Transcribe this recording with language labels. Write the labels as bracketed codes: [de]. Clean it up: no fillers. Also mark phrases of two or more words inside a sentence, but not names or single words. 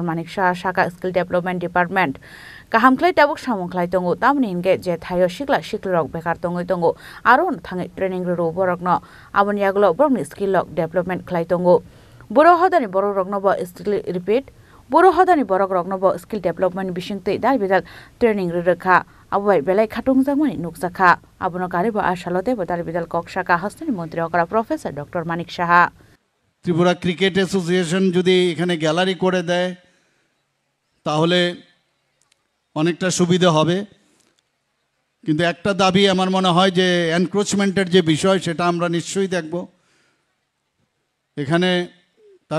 [trp] Manik Saha Shaka [en] Skill Development [trp] Department Kahamklai tabuk samungklai tongo tamni inge je thayo sikla siklrok bekar tongoi tongo aron thangai training ro borokno aboni aglo borokni skill lok development khlai tongo boro hodani borok rokno bo skill repeat boro hodani borok rokno bo skill development bisingtei dal bidal training ro rekha abai belai khatung jangmani nukjakha abono kari bo ashalote bo dal bidal kokshaka hastani মন্ত্রী okra Professor Dr. Manik Saha [bn] ত্রিপুরা ক্রিকেট অ্যাসোসিয়েশন যদি এখানে গ্যালারি করে দেয় তাহলে অনেকটা সুবিধা হবে কিন্তু একটা দাবি আমার মনে হয় যে এনক্রোচমেন্টের যে বিষয় সেটা আমরা নিশ্চয়ই দেখব এখানে তার